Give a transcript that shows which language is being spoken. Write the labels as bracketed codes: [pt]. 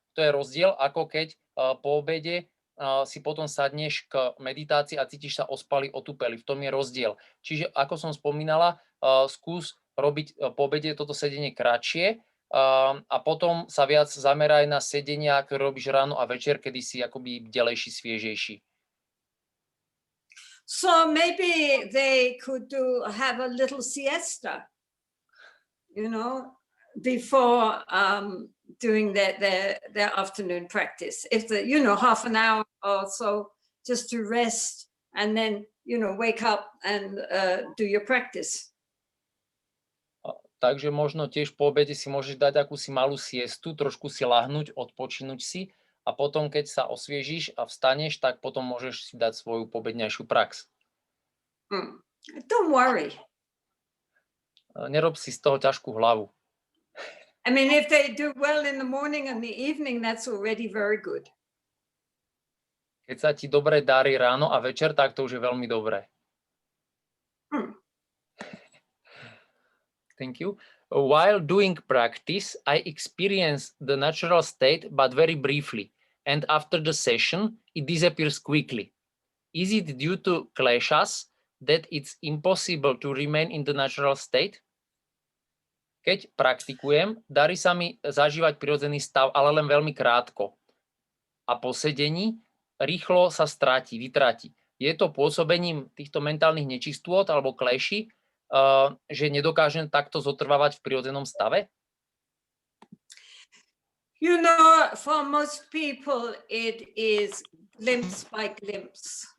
[sk] To je rozdiel, ako keď po obede si potom sadneš k meditácii a cítiš sa ospalý, otupelý. V tom je rozdiel. Čiže ako som spomínala, skús robiť po obede toto sedenie kratšie a potom sa viac zameraj na sedenia, ktoré robíš ráno a večer, kedy si akoby bdelejší, sviežejší. [en] So maybe they could have a little siesta, before doing their afternoon practice. If half an hour or so, just to rest and then, wake up and do your practice. [sk] Takže možno tiež po obede si môžeš dať akúsi malú siestu, trošku si lahnúť, odpočinúť si a potom, keď sa osviežíš a vstaneš, tak potom môžeš si dať svoju pobednejšiu prax. [en] Don't worry. [sk] Nerob si z toho ťažkú hlavu. [en] I mean, if they do well in the morning and the evening, that's already very good. [sk] Keď sa ti dobre darí ráno a večer, tak to už je veľmi dobré. [en] Thank you. While doing practice, I experience the natural state, but very briefly. And after the session, it disappears quickly. Is it due to kleshas that it's impossible to remain in the natural state? [sk] Keď praktikujem, darí sa mi zažívať prirodzený stav, ale len veľmi krátko. A po sedení rýchlo sa vytratí. Je to pôsobením týchto mentálnych nečistôt alebo kleší, že nedokážem takto zotrvávať v prirodzenom stave? [en] For most people, it is glimpse by glimpse.